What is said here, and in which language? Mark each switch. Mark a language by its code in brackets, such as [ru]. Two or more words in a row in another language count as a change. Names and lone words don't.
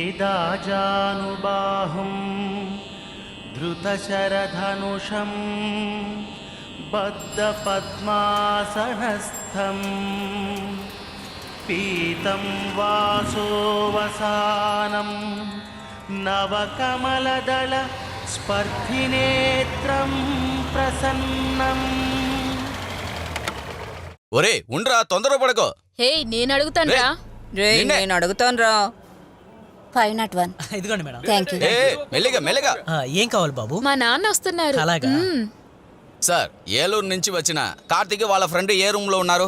[sa] दाजानुबाहुं धृतशरधनुषं बद्धपद्मासनस्थं पीतं वासोवसानं नवकमलदल स्पर्धिनेत्रं प्रसन्नं। [te] ఒరే ఉండ్రా, తొందరపడకో. హే నేను అడుగుతానురా. నేను అడుగుతానురా. 501. ఇదిగోండి మేడం. [en] Thank you. [te] మెల్లిగా మెల్లిగా. ఏం కావాలి బాబు? మా నాన్న వస్తున్నారు. అలాగా? సార్, ఏలూరు నుంచి వచ్చిన కార్తీక్ వాళ్ళ ఫ్రెండ్ ఏ రూమ్ లో ఉన్నారు?